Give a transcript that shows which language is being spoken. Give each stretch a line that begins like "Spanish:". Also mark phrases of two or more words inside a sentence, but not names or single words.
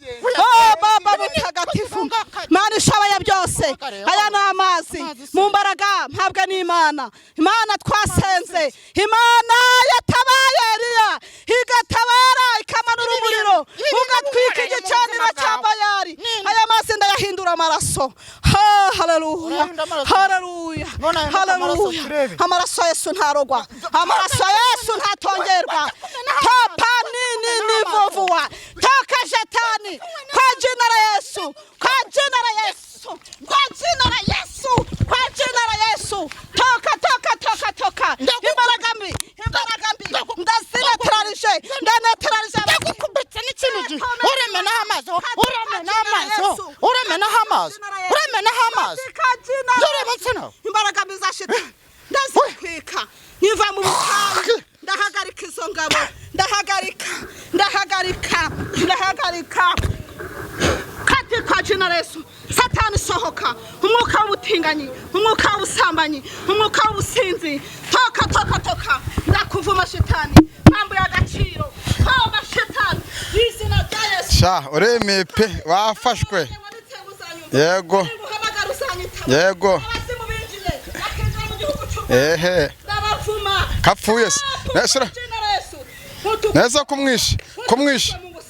Kinyarwanda: Oh Baba mutagatifu, Mana ishoboye byose, aya ni amazi mu mbaraga mpabwa n'Imana, Imana twasenze, Imana yatabaye Eliya, igatabara ikamanura umuriro, ugatwika igicaniro cya Bayali. Aya mazi ndayahindura amaraso. Haleluya, haleluya, haleluya. Amaraso Yesu ntarogwa, amaraso Yesu ntatongerwa.
Swahili: Topa nini nivovuwa, toka shetani, kwa jina la Yesu, kwa jina la Yesu, kwa jina la Yesu, kwa jina la Yesu. Toka toka toka toka,
Kinyarwanda: imbaraga mbi, imbaraga mbi, ndazinetralishe, ndanetralishe. Ndakukubitse n'ikintu gihe uremena amazi, uremena amazi, uremena amazi, uremena amazi. Imbaraga mbi za shetani ndazitwika, niva mu butayu, ndahagarika izo ngabo, ndahagarika, ndahagarika, ndahagarika.
Swahili: Katika jina la Yesu, satani sohoka,
Kinyarwanda: umwuka w'ubutinganyi, umwuka w'ubusambanyi, umwuka w'ubusinzi,
Swahili: toka toka toka,
Kinyarwanda: ndakuvuma shetani,
Swahili: mambo y'agaciro, toka shetani,
Kinyarwanda: izina rya Yesu. Sha uremeye pe, wafashwe. Yego, yego, ehe, kapfuye se, nesura, neza kumwisha, kumwisha.